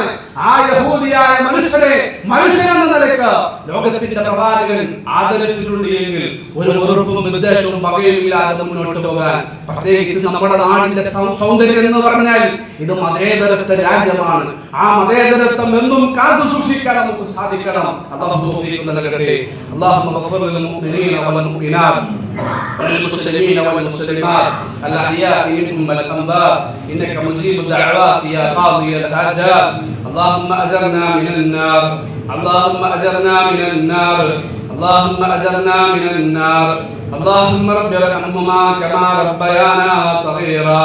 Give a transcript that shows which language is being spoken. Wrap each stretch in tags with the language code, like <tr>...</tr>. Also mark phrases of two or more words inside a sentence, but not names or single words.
<ml>ആ യഹൂദിയായ മനുഷ്യനെ മനുഷ്യനെന്ന നിലക്ക് ലോകത്തിന്റെ പ്രവാചകൻ ആദരിച്ചിട്ടുണ്ട് എങ്കിൽ ഒരു വെറുപ്പും വിദ്വേഷവും പകയുമില്ലാതെ മുന്നോട്ട് പോകാൻ, പ്രത്യേകിച്ച് നമ്മുടെ നാടിന്റെ സൗന്ദര്യം എന്ന് പറഞ്ഞാൽ ഇത് മതേതരത്വ രാജ്യമാണ്. ആ മതേതരത്വം എന്നും കാത്തു സൂക്ഷിക്കാൻ നമുക്ക് സാധിക്കണം. അല്ലാഹു തൗഫീഖ് നൽകട്ടെ.</ml> <ar>اللهم اغفر للمؤمنين والمؤمنات والمسلمين والمسلمات الأحياء منهم والأموات إنك مجيب الدعوات يا قاضي الحاجات. اللهم أجرنا من النار، اللهم أجرنا من النار، اللهم أجرنا من النار. اللهم رب ارحمهما كما ربيانا صغيرا.</ar>